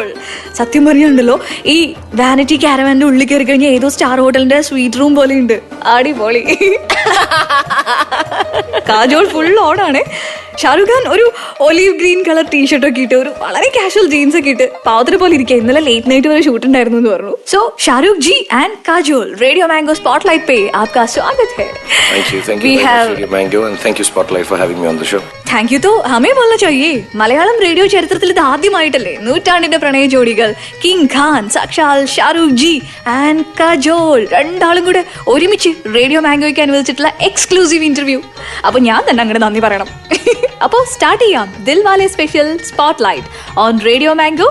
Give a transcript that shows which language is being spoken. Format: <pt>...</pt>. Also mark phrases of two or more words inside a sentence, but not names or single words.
<ml>സത്യം പറഞ്ഞുണ്ടല്ലോ, ഈ വാനിറ്റി കാരവാന്റെ ഉള്ളിൽ കയറി കഴിഞ്ഞാൽ ഏതോ സ്റ്റാർ ഹോട്ടലിന്റെ</ml> <en>suite room</en> <ml>പോലെ ഉണ്ട്. അടിപൊളി. കാജോൾ</ml> <en>full on.</en> <ml>ഷാരൂഖ് ഖാൻ ഒരു</ml> <en>olive green colour T-shirt</en> <ml>ഇട്ട് ഒരു വളരെ</ml> <en>casual jeans</en> <ml>ഒക്കെ ഇട്ട് പാവത്തിനെ പോലെ ഇരിക്കുക. ഇന്നലെ</ml> <en>late night</en> <ml>വരെ ഷൂട്ട് ഉണ്ടായിരുന്നു എന്ന് പറഞ്ഞു.</ml> <hi>സോ ഷാരൂഖ് ജി ആൻഡ് കാജോൾ, റേഡിയോ മാംഗോ സ്പോട്ട്ലൈറ്റ് पे आपका स्वागत है.</hi> <en>Thank you Radio Mango and thank you Spotlight for having me on the show. Thank you.</en> <hi>ഹമേ बोलना चाहिए.</hi> <ml>മലയാളം റേഡിയോ ചരിത്രത്തിൽ ഇത് ആദ്യമായിട്ടല്ലേ നൂറ്റാണ്ടിന്റെ പ്രണയ ജോഡികൾ കിങ് ഖാൻ, സാക്ഷാൽ ഷാരൂഖ് ജി ആൻഡ് കാജോൾ രണ്ടാളും കൂടെ ഒരുമിച്ച് റേഡിയോ മാംഗോയ്ക്ക് അനുവദിച്ചിട്ടുള്ള</ml> <en>exclusive interview.</en> <ml>അപ്പൊ ഞാൻ തന്നെ അങ്ങനെ നന്ദി പറയണം. അപ്പോ സ്റ്റാർട്ട് ചെയ്യാം</ml> <en>Dilwale special Spotlight on Radio Mango.</en>